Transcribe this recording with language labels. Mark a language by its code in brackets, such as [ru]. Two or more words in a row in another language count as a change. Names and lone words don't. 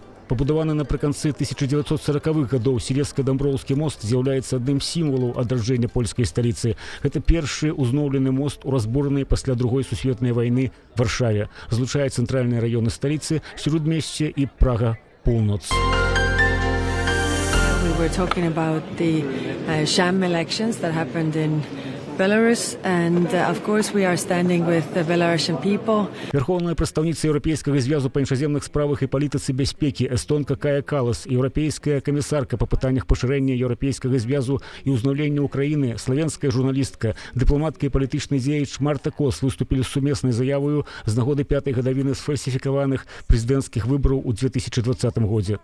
[be] Пабудаваны напрыканцы 1940-х гадоў Селезска-Дамброўскі мост з'яўляецца адным з сімвалаў адраджэння польскай сталіцы. Гэта першы ўзноўлены мост у разбуранай пасля Другой сусветнай вайны Варшаве. Злучае цэнтральныя раёны сталіцы, Сяродмесце і Прага-Поўноц. [en] We were talking about the sham elections that happened in Belarus, and of course we are standing with the Belarusian people. [be] Верховная прадстаўніца Еўрапейскага звязу па іншаземных справах і палітыцы бяспекі эстонка Кая Калас, еўрапейская камісарка па пытаннях пашырэння Еўрапейскага звязу і ўзнаўлення Украіны, славенская журналістка, дыпламатка і палітычны дзеяч Марта Кос выступілі з сумеснай заявою з нагоды 5-й гадавіны сфальсіфікаваных прэзідэнцкіх выбараў у 2020 годзе.